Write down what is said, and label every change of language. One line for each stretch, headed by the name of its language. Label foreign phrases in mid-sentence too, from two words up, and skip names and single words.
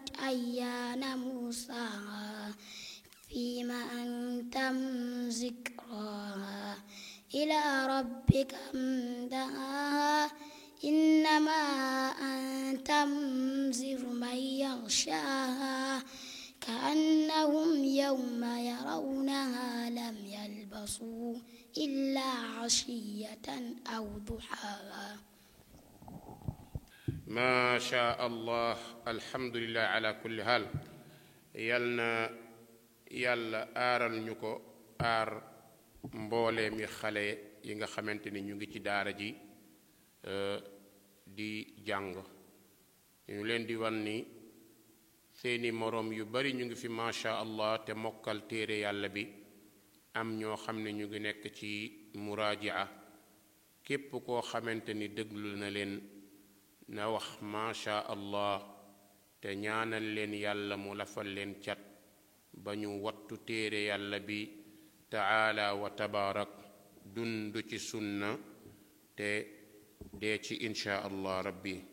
Arabic: أيان مرساها فيما أنت من ذكراها إلى ربك منتهاها إنما أنت منذر من يغشاها كأنهم يوم يرونها لم يلبثوا إلا عشية أو ضحاها. ما شاء الله. الحمد لله على كل حال.
Wolof: yalna yàlla aaral ñu ko aar mboolee mi xale yi nga xamante ni ñu ngi ci daara ji di jàng ñu leen di wan ni seeni moroom yu bari ñu ngi fi
Arabic: ما شاء الله
Wolof: te mokkal téere yàlla bi am ñoo xam ne ñu ngi nekk ci muraajaa képp koo xamante ni déglu na leen na wax
Arabic: ما شاء الله
Wolof: te ñaanal leen yàlla mu lafal leen cat ba ñu wattu téere yàlla bi
Arabic: تعالى وتبارك
Wolof: dund ci sunna te dee ci
Arabic: إن شاء الله ربي.